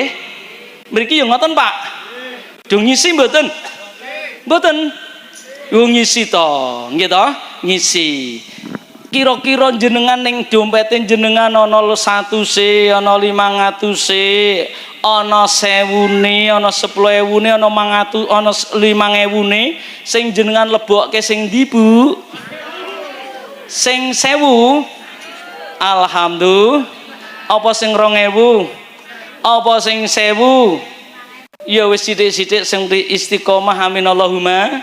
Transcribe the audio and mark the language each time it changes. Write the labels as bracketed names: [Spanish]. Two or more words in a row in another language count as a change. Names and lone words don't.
[Javanese] Mriki yo ngoten Pak. Do ngisi mboten? Mboten. Yo ngisi to, nggih to? Ngisi. Kira-kira jenengan ning dompete jenengan ana 100-e, ana 500-e, ana 1000-ne, ana 10.000-ne, ana 500, ana 5.000-ne, sing jenengan lebokke sing ndi Bu? Sing 1000. Alhamdulillah. Apa sing 2000? Apa sing 1000? Ya wis sithik-sithik sing istiqomah, [Arabic] آمين اللهم.